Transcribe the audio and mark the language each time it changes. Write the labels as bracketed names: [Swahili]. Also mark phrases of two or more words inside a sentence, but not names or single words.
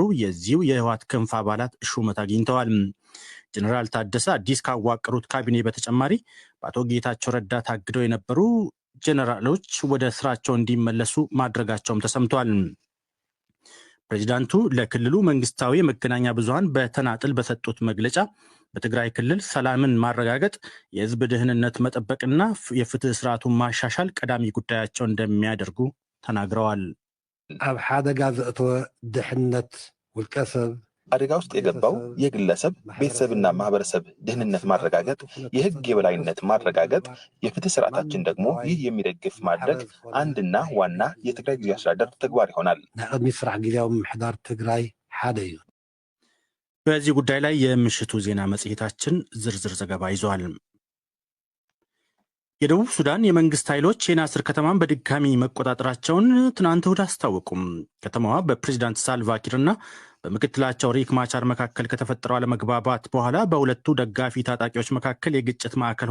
[Amharic] የዚሁ የህወሓት ክንፍ አባላት ሹመት አግኝተዋል። ጀኔራል ታደሰ አዲስ ካዋቀሩት ካቢኔ በተጨማሪ በአቶ ጌታቸው ረዳ ታግደው የነበሩ ጀኔራሎች ወደ ስራቸው እንዲመለሱ ማድረጋቸውም ተሰምቷል። ፕሬዚዳንቱ ለክልሉ መንግስታዊ የመገናኛ ብዙሃን በተናጥል በሰጡት መግለጫ በትግራይ ክልል ሰላምን ማረጋገጥ፣ የህዝብ ደህንነት መጠበቅና የፍትህ ስርዓቱን ማሻሻል ቀዳሚ ጉዳያቸው እንደሚያደርጉ ተናግረዋል። [Tigrinya] ኣብ ሓደጋ ዘእተወ ድሕነት ውልቀ ሰብ [Amharic] አደጋ ውስጥ የገባው የግለሰብ ቤተሰብና ማህበረሰብ ደህንነት ማረጋገጥ፣ የህግ የበላይነት ማረጋገጥ፣ የፍትህ ስርዓታችን ደግሞ ይህ የሚደግፍ ማድረግ አንድና ዋና የትግራይ ጊዜያዊ አስተዳደር ተግባር ይሆናል። [Tigrinya] ናይ ቅድሚ ስራሕ ጊዜያዊ ምምሕዳር ትግራይ ሓደ እዩ። [Amharic] በዚህ ጉዳይ ላይ የምሽቱ ዜና መጽሔታችን ዝርዝር ዘገባ ይዟል። የደቡብ ሱዳን የመንግስት ኃይሎች የናስር ከተማን በድጋሚ መቆጣጠራቸውን ትናንት እሁድ አስታወቁም። ከተማዋ በፕሬዚዳንት ሳልቫኪርና በምክትላቸው ሪክ ማቻር መካከል ከተፈጠረው አለመግባባት በኋላ በሁለቱ ደጋፊ ታጣቂዎች መካከል የግጭት ማዕከል